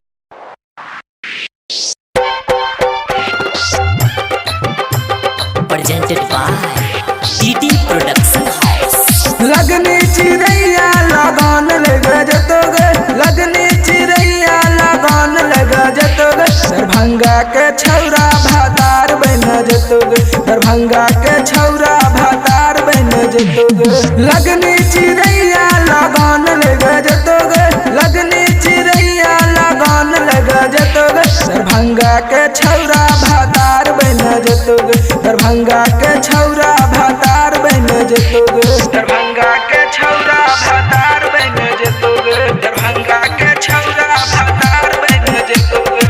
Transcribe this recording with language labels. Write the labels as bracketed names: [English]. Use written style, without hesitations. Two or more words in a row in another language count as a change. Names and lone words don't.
[English] Presented by डीडी प्रोडक्शन हाउस। [Maithili] लगनी चिड़ैया लगान लगा जतोगे, लगनी चिड़ैया लगान लगा जतोगे, दरभंगा के छौरा भातार बन जतोगे, दरभंगा के छौरा भातार बन जतोगे। लगनी चिड़ैया लगान लगा जतोगे, लगनी चिड़ैया लगान लगा जतोगे, दरभंगा के छौरा भातार बन जतोगे, दरभंगा के छौरा भातार बन जतोगे, दरभंगा के छौरा भातार बन जतोगे, दरभंगा के छौरा भातार बन जतोगे।